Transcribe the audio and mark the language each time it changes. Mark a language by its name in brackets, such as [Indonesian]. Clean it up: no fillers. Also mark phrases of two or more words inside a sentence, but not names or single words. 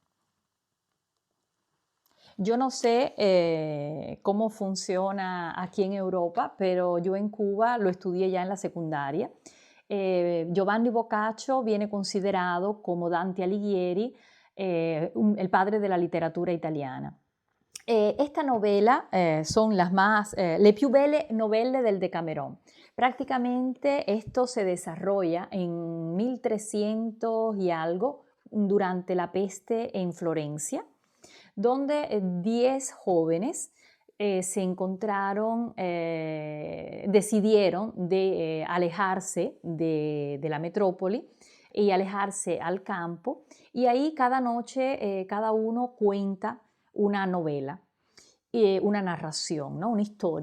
[Spanish] Yo no sé cómo funciona aquí en Europa, pero yo en Cuba lo estudié ya en la secundaria. Giovanni Boccaccio viene considerado como Dante Alighieri el padre de la literatura italiana. Esta novela son [Italian] le più belle novelle del Decamerón. [Spanish] Prácticamente esto se desarrolla en 1300 y algo durante la peste en Florencia, donde 10 jóvenes se encontraron, decidieron de alejarse de la metrópoli y alejarse al campo, y ahí cada noche cada uno cuenta una novela, una narración, ¿no?